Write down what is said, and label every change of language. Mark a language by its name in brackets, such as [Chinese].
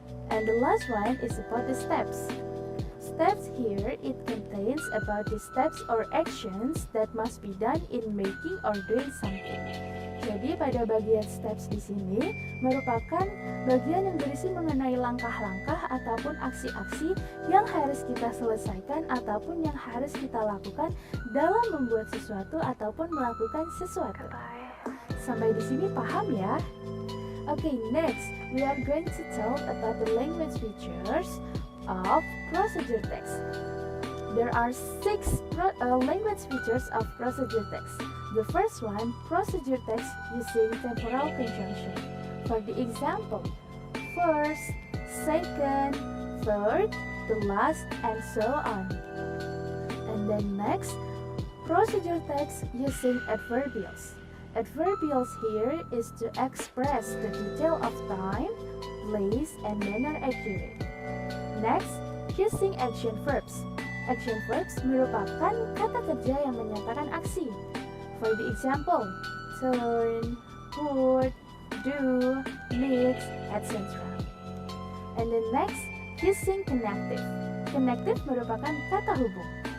[English] And the last one is about the steps. Steps here, it contains about the steps or actions that must be done in making or doing something. [Indonesian] Jadi pada bagian steps di sini merupakan bagian yang berisi mengenai langkah-langkah ataupun aksi-aksi yang harus kita selesaikan ataupun yang harus kita lakukan dalam membuat sesuatu ataupun melakukan sesuatu. Sampai di sini paham ya? [English] Okay, next we are going to talk about the language features of procedure text. There are 6 language features of procedure text. The first one, procedure text using temporal conjunction. For the example, first, second, third, the last, and so on. And then next, procedure text using adverbials. Adverbials here is to express the detail of time, place, and manner accurate. Next, using action verbs. [Indonesian] Action verbs merupakan kata kerja yang menyatakan aksi. [English] For the example, turn, put, do, mix, etc. And then next, using connective. Connective [Indonesian] merupakan kata hubung.